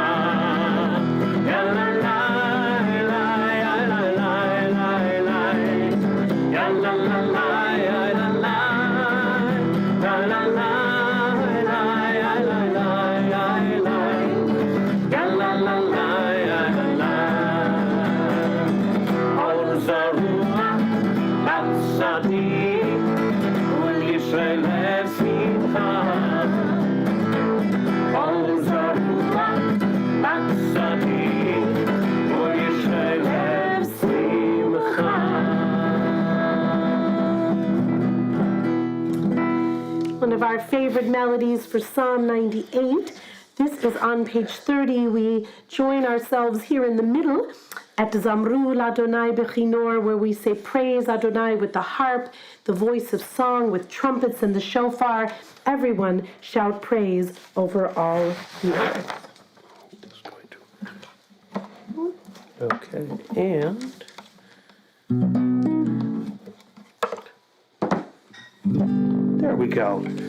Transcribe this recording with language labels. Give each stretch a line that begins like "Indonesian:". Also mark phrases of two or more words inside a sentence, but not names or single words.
Hebrew: Ya la la la ya la la la la. Ya la la la ya la la. La la la la ya la la ya la. Ya la la la ya la. אור זרע לצדיק ולישרי לב שמחה. אור זרע לצדיק ולישרי לב שמחה.
English: One of our favorite melodies for Psalm 98. This is on page 30. We join ourselves here in the middle at
Hebrew: זמרו ליהוה בכנור,
English: where we say praise Adonai with the harp, the voice of song, with trumpets and the shofar. Everyone shout praise over all the earth. okay, and there we go.